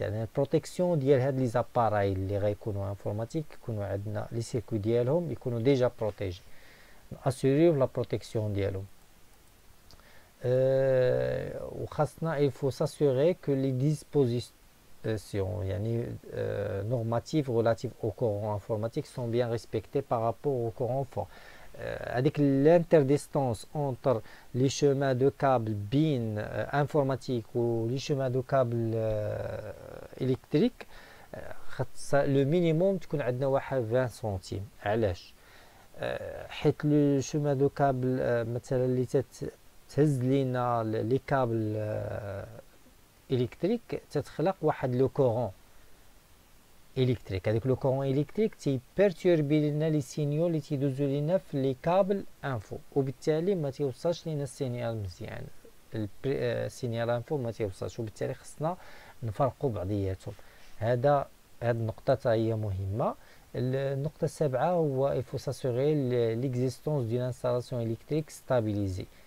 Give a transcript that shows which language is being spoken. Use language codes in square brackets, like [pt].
[ar] يعني البروتيكسيون ديال هاد لي زاباراي اللي غيكونوا انفورماتيك يكونوا عندنا لي سيركوي ديالهم يكونوا ديجا بروتيجي، اسيريو لا بروتيكسيون ديالهم. وخاصنا [fr] il faut s'assurer que les dispositions يعني normatives relatives au courant informatique sont bien respectées par rapport au courant fort. Avec l'interdistance entre les chemins de câbles BIN informatique ou les chemins de câbles électriques, le minimum [ar] تكون عندنا واحد 20 سنتيم. علاش؟ حيت لو chemin de câble مثلا اللي تهز لينا لي كابل الكتريك تتخلق واحد لو كورون الكتريك. هذاك لو كورون الكتريك تيبيرتوربي لنا لي سينيو اللي تيدوزو لينا في لي كابل انفو، وبالتالي ما تيوصلش لينا السينيال مزيان، السينيال انفو ما تيوصلش، وبالتالي خصنا نفرقوا بعضياتهم. هاد النقطة هي مهمة. النقطة السابعة هو [fr] il faut s'assurer l'existence d'une installation électrique stabilisée.